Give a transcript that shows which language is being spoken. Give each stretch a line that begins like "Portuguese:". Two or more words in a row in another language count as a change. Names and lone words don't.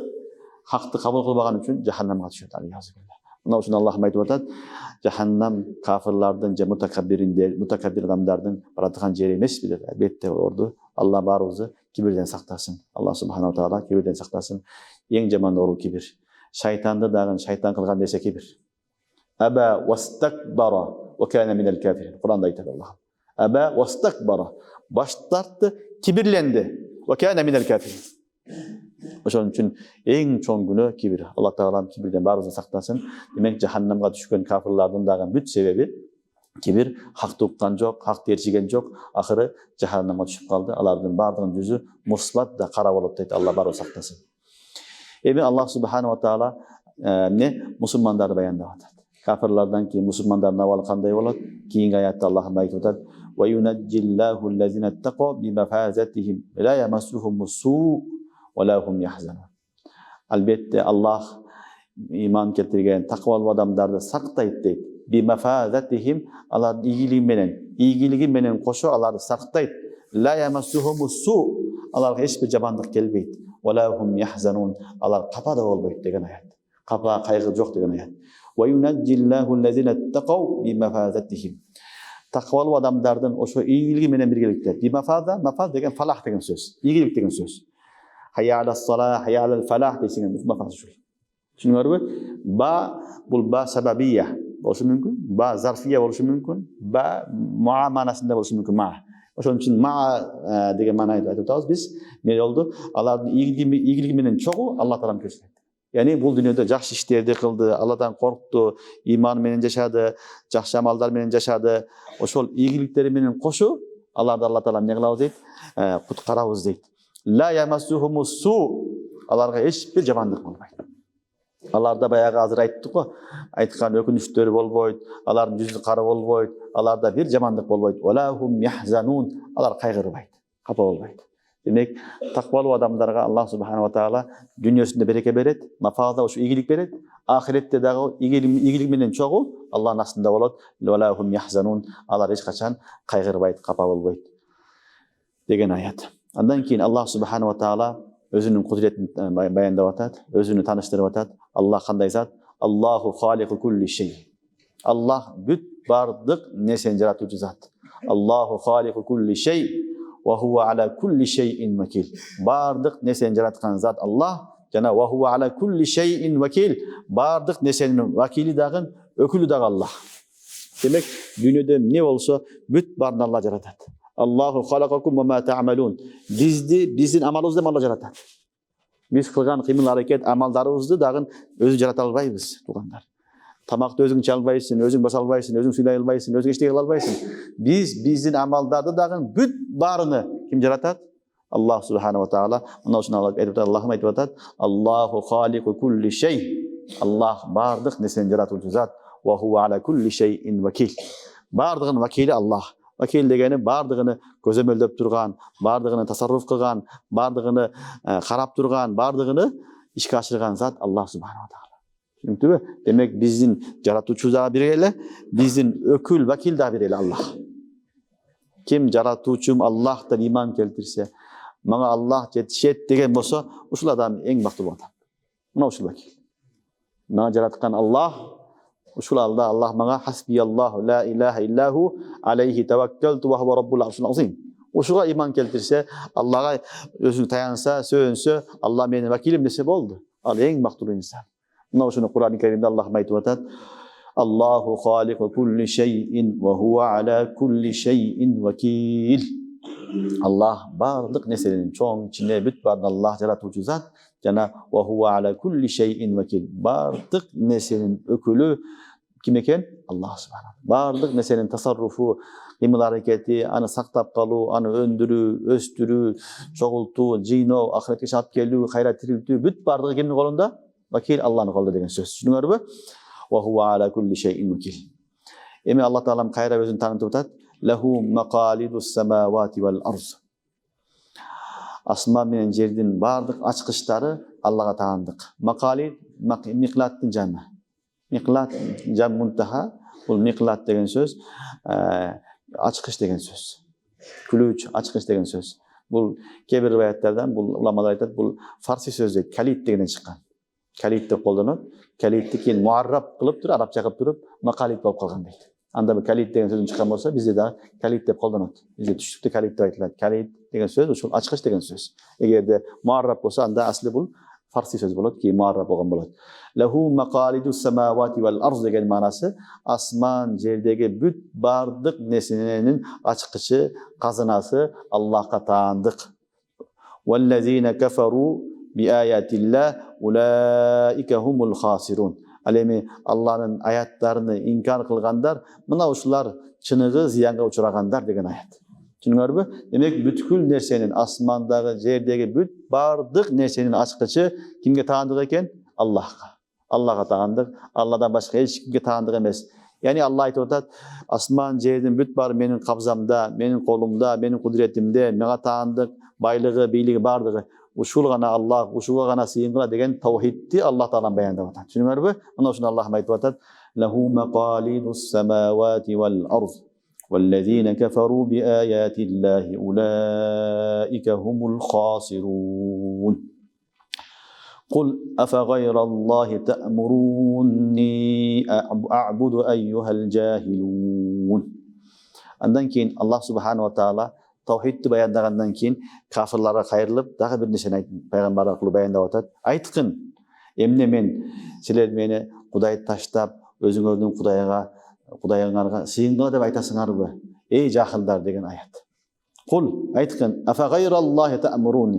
Kyrgyz: Хакты кабыл кылбаган үчүн жаханнамга түшөт. Мына ушуну Аллах айтып атат: жаханнам кафирлардын же мутакаббир адамдардын баратыган жери эмеспи деп. Албетте орду. Алла баарыбызды кибирден сактасын. Алла
Arabic: субханаху таала
Kyrgyz: кибирден сактасын. Эң жаман оору кибир. Шайтанды дагы шайтан кылган нерсе кибир.
Arabic: أبى واستكبر وكان من الكافرين.
Kyrgyz: Куранда айтат Аллах.
Arabic: أبى واستكبر.
Kyrgyz: Баш тартты, кибирленди.
Arabic: وكان من الكافرين.
Kyrgyz: Ошон үчүн эң чоң күнөө кибир. Алла Таала кибирден баарыбызды сактасын. Демек жаханнамга түшкөн кафирлардын дагы бүт себеби кибир. Хакты уккан жок, хакты эрчиген жок. Акыры жаханнамга түшүп калды. Алардын баардыгынын жүзү мусбат да кара болот дейт. Алла баарыбызды сактасын. Эми
Arabic: الله سبحانه وتعالى
Kyrgyz: мусулмандарды баяндап атат. Кафирлардан кийин мусулмандардын абалы кандай болот? Кийинки аятта Аллах айтып атат:
Arabic: "وينجي الله الذين اتقوا بمفازتهم لا يمسهم السوء ولا هم يحزنون."
Kyrgyz: Албетте Аллах иман келтирген таквалуу адамдарды сактайт дейт.
Arabic: بمفازتهم,
Kyrgyz: алардын ийгилиги менен кошо аларды сактайт.
Arabic: لا يمسهم السوء,
Kyrgyz: аларга эч бир жамандык келбейт.
Arabic: ولا هم يحزنون,
Kyrgyz: алар капа да болбойт деген аят. Капа кайгы жок деген аят.
Arabic: وينجي الله الذين اتقوا بمفازتهم.
Kyrgyz: Таквалуу адамдардын ошо ийгилиги менен биргеликте.
Arabic: بمفازة,
Kyrgyz: мафаз деген фалах деген сөз. Ийгилик деген сөз.
Arabic: حي على الصلاة حي على الفلاح
Kyrgyz: деген мафаз ушул. Түшүнүңөрбү? Ба бул ба сабабия болушу мүмкүн, ба зарфия болушу мүмкүн, ба муа маанасында болушу мүмкүн. Ма. Ошон үчүн ма деген маанайды айтып атабыз биз. Эмне болду? Алардын ийгилиги менен чогуу Алла Таала көрсөтөт. Яни бул дүйнөдө жакшы иштерди кылды, Алладан коркту, иман менен жашады, жакшы амалдар менен жашады. Ошол ийгиликтери менен кошо аларды Алла Таала эмне кылабыз дейт? Куткарабыз дейт.
Arabic: لا يمسهم السوء,
Kyrgyz: аларга эч бир жамандык болбойт. Аларда баягы азыр айттык го, айткан өкүнүчтөр болбойт, алардын жүзү кара болбойт, аларда бир жамандык болбойт.
Arabic: ولا هم يحزنون,
Kyrgyz: алар кайгырбайт, капа болбойт. Демек, таквалуу адамдарга
Arabic: الله سبحانه وتعالى
Kyrgyz: дүйнөсүндө береке берет, мафаза ушу ийгилик берет, ахиретте дагы ийгилик менен чогуу Аллахтын астында болот.
Arabic: ولا هم يحزنون,
Kyrgyz: алар эч качан кайгырбайт, капа болбойт деген аят. Андан кийин
Arabic: الله سبحانه وتعالى
Kyrgyz: өзүнүн кудретин баяндап атат, өзүнү тааныштырып атат. Аллах кандай зат?
Arabic: الله خالق كل شيء.
Kyrgyz: Аллах бүт бардык нерсени жаратуучу зат.
Arabic: الله خالق كل شيء وهو على كل شيء وكيل.
Kyrgyz: Бардык нерсени жараткан зат Аллах жана
Arabic: وهو على كل شيء وكيل.
Kyrgyz: Бардык нерсенин вакили дагы, өкүлү дагы Аллах. Демек, дүйнөдө эмне болсо бүт баарын Аллах жаратат.
Arabic: الله خلقكم وما تعملون.
Kyrgyz: Биздин амалыбызды Алла жаратат. Биз кылган кыймыл аракет амалдарыбызды дагы өзү жарата албайбыз, туугандар. Тамакты өзүң иче албайсың, өзүң баса албайсың, өзүң суйлай албайсың, өзүң эчтеке кыла албайсың. Биздин амалдарды дагы бүт баарыны ким жаратат?
Arabic: الله سبحانه وتعالى.
Kyrgyz: Мына ушуну Аллахым айтып атат:
Arabic: الله خالق كل شيء.
Kyrgyz: Аллах бардык нерсени жаратуучу зат.
Arabic: وهو على كل شيء وكيل.
Kyrgyz: Бардыгынын вакили Аллах. Вакил дегени бардыгыны көзөмөлдөп турган, бардыгыны тасарруф кылган, бардыгыны карап турган, бардыгыны ишке ашырган зат
Arabic: الله سبحانه وتعالى.
Kyrgyz: Түшүнүктүбү? Демек биздин жаратуучубуз дагы бир эле, биздин өкүл, вакил дагы бир эле Аллах. Ким жаратуучум Аллах деп иман келтирсе, мага Аллах жетишет деген болсо, ушул адам эң бактылуу адам. Мына ушул вакил. Мага жараткан Аллах, ушул Аллах мага
Arabic: حسبي الله لا إله إلا هو عليه توكلت وهو رب العرش العظيم.
Kyrgyz: Ушуга иман келтирсе, Аллага өзү таянса, сөөнсө, Алла менин вакилим десе болду. Ал эң бактылуу инсан. Мына ушуну Кур'ан-ы Каримде Аллах айтып атат:
Arabic: الله خالق كل شيء وهو على كل شيء وكيل.
Kyrgyz: Аллах бардык нерсенин чоң, кичине бүт барын Аллах жаратуучу зат, жана
Arabic: وهو على كل شيء وكيل.
Kyrgyz: Бардык нерсенин өкүлү ким экен? Аллах субхана. Бардык нерсенин тасарруфу, кыймыл аракети, аны сактап калуу, аны өндүрүү, өстүрүү, чогултуу, жыйноо, ахиретке чыгып келүү, кайра тирилтүү, бүт бардыгы кимдин колунда? Вакил Аллахнын колунда деген сөз. Түшүнүңөрбү?
Arabic: وهو على كل شيء وكيل.
Kyrgyz: Эми Аллах таалам кайра өзүн таанытып атат:
Arabic: له مقاليد السماوات والأرض.
Kyrgyz: Асман менен жердин бардык ачкычтары Аллага таандык. Мақалид миқлаттын жамы. Миқлат жам мунтаха, бул миқлат деген сөз ачкыч деген сөз. Күлүч, ачкыч деген сөз. Бул кээ бир риваяттардан бул уламалар айтат, бул фарси сөзү калит дегенден чыккан. Калит деп колдонот. Калитти кийин муарраб кылып туруп, арабча кылып туруп, мақалид болуп калган дейт. Анда бул калит деген сөздөн чыккан болсо, бизде да калит деп колдонот. Бизде түштүктө калит деп айтылат. Калит деген сөз ушул ачкыч деген сөз. Эгерде муарраб болсо, анда асли бул фарси сөз болот, кийин муарраб болгон болот.
Arabic: له مقاليد السماوات والأرض
Kyrgyz: деген маанасы асман, жердеги бүт бардык нерсенин ачкычы, казынасы Аллахка таандык.
Arabic: والذين كفروا بآيات الله أولئك هم الخاسرون.
Kyrgyz: Ал эми Алланын аяттарын инкар кылгандар, мына ушулар чыныгы зыянга учурагандар деген аят. Түшүнүңөрбү? Демек бүткүл нерсенин, асмандагы, жердеги бүт бардык нерсенин ачкычы кимге таандык экен? Аллахка. Аллага таандык, Алладан башка эч кимге таандык эмес. Яни Алла айтып атат: асман, жердин бүт баары менин кабзамда, менин колумда, менин кудуретимде, мага таандык, байлыгы, бийлиги бардыгы ушул гана Аллах, ушуга гана сыйынгыла деген таухидти Аллах таалам баяндап атат. Түшүнүңөрбү? Мына ушуну Аллах айтып атат:
Arabic: له مقاليد السماوات والأرض. والذين كفروا بآيات الله أولئك هم الخاسرون قل أفغير الله تأمروني أعبد أيها الجاهلون.
Kyrgyz: Андан кийин
Arabic: الله سبحانه وتعالى
Kyrgyz: тавхидти баяндагандан кийин кафирларга кайрылып, дагы бир нерсени пайгамбар аркылуу баяндап атат. Айткын, эмне мен силер мени Кудайды таштап, өзүңөрдүн Кудайыңарга сыйынгыла деп айтасыңарбы? Эй жахылдар деген аят.
Arabic: قل، айткын، أفغير الله تأمروني.